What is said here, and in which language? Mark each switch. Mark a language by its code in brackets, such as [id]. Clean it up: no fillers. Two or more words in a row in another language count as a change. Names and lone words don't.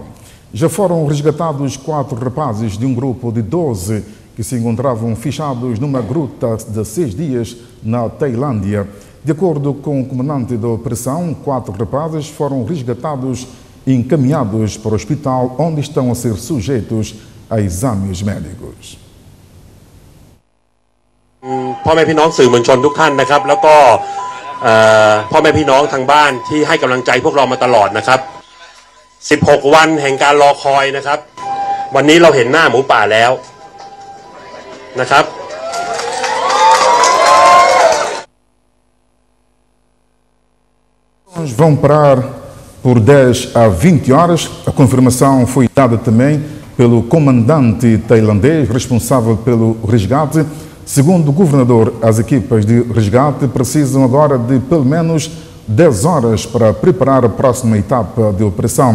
[pt] Já foram resgatados 4 rapazes de um grupo de 12 que se encontravam fechados numa gruta de 6 dias na Tailândia. De acordo com o comandante da operação, 4 rapazes foram resgatados e encaminhados para o hospital, onde estão a ser sujeitos a exames médicos. [th] พ่อแม่พี่น้องสื่อมวลชนทุกท่านนะครับแล้วก็พ่อแม่พี่น้องทางบ้านที่ให้กำลังใจพวกเรามาตลอดนะครับ16วันแห่งการรอคอยนะครับวันนี้เราเห็นหน้าหมูป่าแล้วนะครับ [pt] Vão parar por 10 a 20 horas. A confirmação foi dada também pelo comandante tailandês responsável pelo resgate. Segundo o governador, as equipas de resgate precisam agora de pelo menos 10 horas para preparar a próxima etapa de operação.